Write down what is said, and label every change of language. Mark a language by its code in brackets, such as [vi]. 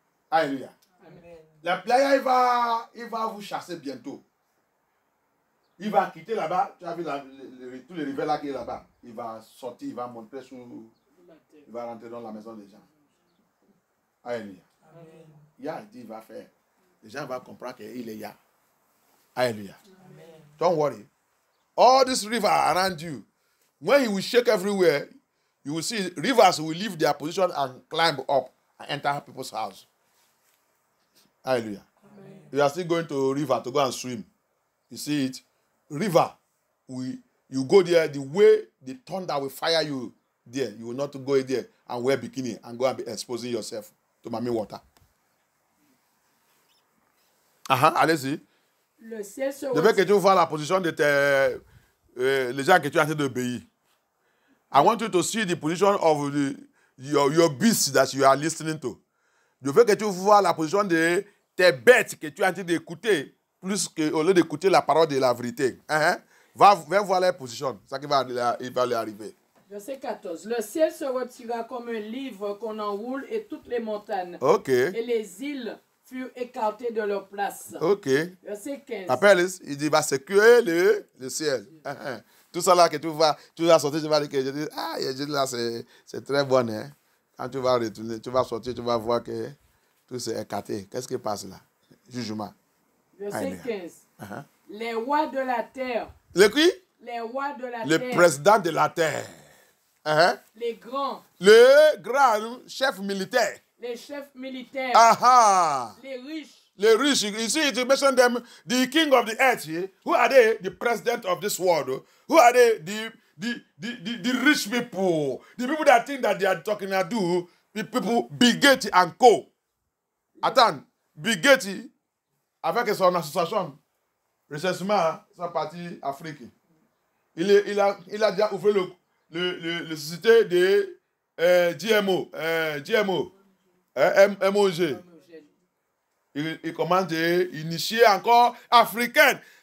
[fr] Alléluia. Amen. La playa, il va vous chasser bientôt. Il va quitter là-bas. Tu as vu tous les rivers là qui est là-bas. Il va sortir, il va monter sur... Il va rentrer dans la maison des gens. Alléluia. Yah dit, il va faire. Les gens vont comprendre qu'il est Yah. [en] Alléluia. Don't worry. All this river around you, when he will shake everywhere, you will see rivers will leave their position and climb up and enter people's house. Hallelujah. Amen. You are still going to a river to go and swim. You see it? River, you go there, the way the thunder will fire you there. You will not go there and wear bikini and go and be exposing yourself to mommy water. [fr] Allez-y. Le ciel se Je veux que tu vois la position de les gens que tu es en train d'obéir. [en] I want you to see the position of your beasts that you are listening to. [fr] Je veux que tu vois la position de tes bêtes que tu es en train d'écouter, plus qu'au lieu d'écouter la parole de la vérité. Va voir leur position. C'est ça qui va leur arriver. Verset 14. Le ciel se retira comme un livre qu'on enroule et toutes les montagnes. OK. Et les îles furent écartées de leur place. OK. Verset 15. Après, il dit, va secouer le ciel. Tout ça là que tu vas sortir, tu vas dire que je dis, ah, là, c'est très bon. Hein? Quand tu vas retourner, tu vas sortir, tu vas voir que tout s'est écarté. Qu'est-ce qui passe là? Jugement. Verset 15. Les rois de la terre. Le qui? Les rois de la terre. Le président de la terre. Les grands. Le grand chef militaire. Les chefs militaires. Les riches. Les riches. [en] You see, to mention them, the king of the earth. Who are they? The president of this world. Who are they? The rich people. The people that think that they are talking to do. The people, Bill Gates and co. [fr] Attends, Bill Gates, avec son association, récemment, sa partie Afrique, il a déjà ouvert le société de GMO. MOG. Il commence à initier encore africain.